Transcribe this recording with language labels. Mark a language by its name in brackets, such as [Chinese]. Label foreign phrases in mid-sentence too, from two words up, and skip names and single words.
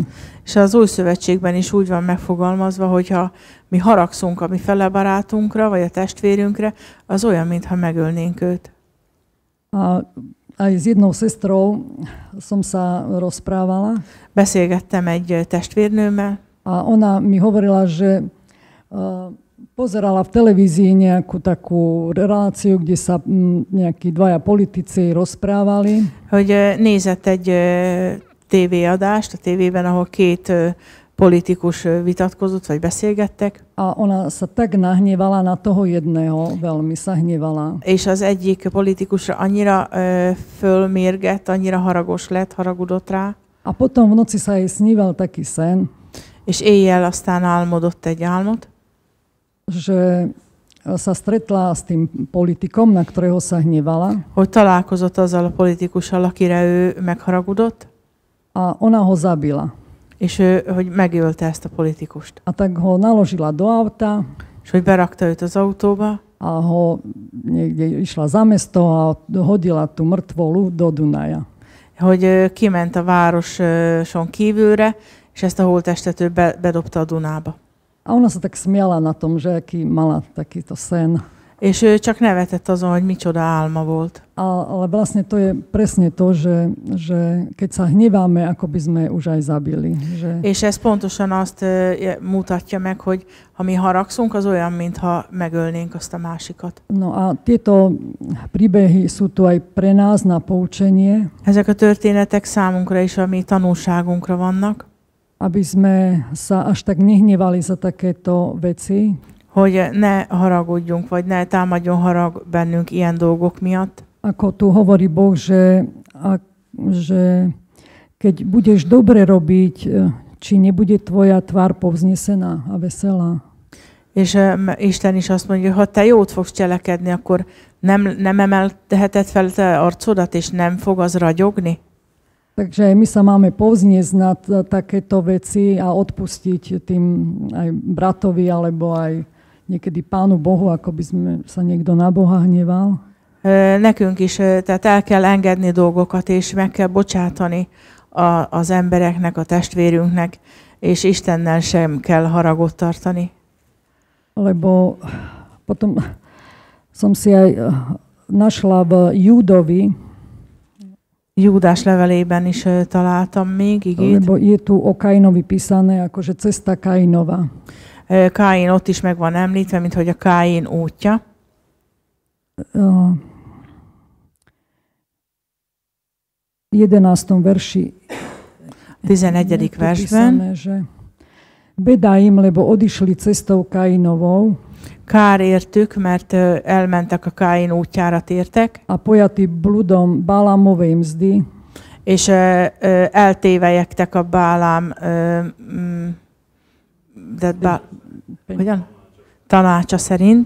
[Hungarian] És az Új Szövetségben is úgy van megfogalmazva, hogyha mi haragszunk a mi fele barátunkra, vagy a testvérünkre, az olyan, mintha megölnénk őt. [Slovak] A aj s jednou sestrou som sa rozprávala. [Hungarian] Beszélgettem egy testvérnőmmel. [Slovak] A ona mi hovorila, že pozerala v televízii nejakú takú reláciu, kde sa nejakí dvaja politici rozprávali. [Hungarian] Hogy nézett egy tévéadást a tévében, ahol két politikus vitatkozott, vagy beszélgettek. [Slovak] A ona sa tak nahnevala na toho jedného, veľmi sa hnevala. [Hungarian] És az egyik politikusra annyira fölmérgett, annyira haragos lett, haragudott rá. [Slovak] A potom v noci sa jej sníval taký sen. [Hungarian] És éjjel aztán álmodott egy álmot. [Slovak] Že sa stretla s tým politikom, na ktorého sa hnevala. [Hungarian] Hogy találkozott azzal a politikussal, akire ő megharagudott. [Slovak] A ona ho zabila. [Hungarian] És ő, hogy megölte ezt a politikust. [Slovak] A tak ho naložila do auta. [Hungarian] És hogy berakta őt az autóba. [Slovak] A ho niekde išla za mesto a hodila tú mŕtvolu do Dunaja. [Hungarian] Hogy kiment a városon kívülre, és ezt a holttestet ő bedobta a Dunába. [Slovak] A ona sa tak smiala na tom, že aký mala takýto sen. [Hungarian] És ő csak nevetett azon, hogy micsoda álma volt. [Slovak] Ale vlastne to je presne to, že keď sa hneváme, ako by sme už aj zabili. Že... [Hungarian] És ez pontosan azt mutatja meg, hogy ha mi haragszunk, az olyan, mintha megölnénk azt a másikat. [Slovak] No a tieto príbehy sú tu aj pre nás na poučenie. [Hungarian] Ezek a történetek számunkra is a mi tanulságunkra vannak. [Slovak] Aby sme sa až tak nehnevali za takéto veci. [Hungarian] Hogy ne haragudjunk, vagy ne támadjon harag bennünk ilyen dolgok miatt. [Slovak] Ako tu hovorí Boh, že keď budeš dobre robiť, či nebude tvoja tvár povznesená a veselá. [Hungarian] És Isten is azt mondja, hogy ha te jót fogsz cselekedni, akkor nem emelheted fel te arcodat, és nem fog az ragyogni? [Slovak] Takže aj my sa máme povzniesť na takéto veci a odpustiť tým aj bratovi, alebo aj niekedy Pánu Bohu, ako by sme sa niekto na Boha hneval. [Hungarian] Nekünk is, tehát el kell engedni dolgokat, és meg kell bocsátani az embereknek, a testvérünknek, és Istennel sem kell haragot tartani. [Slovak] Lebo potom som si aj našla v Júdovi, [Hungarian] Júdás levelében is találtam még igét. [Slovak] Lebo je tu o Kainovi písané, akože cesta Kainova. [Hungarian] Káin ott is meg van említve, mint hogy a Káin útja. [Slovak] 11. verši [Hungarian] 11. versben. [Slovak] Beda im, lebo odišli cestou Kainovou. [Hungarian] Kár értük, mert elmentek a Káin útjára tértek. [Slovak] A pojatí bludom Bálámovej mzdy. [Hungarian] És eltévelyektek a Bálám tanácsa szerint.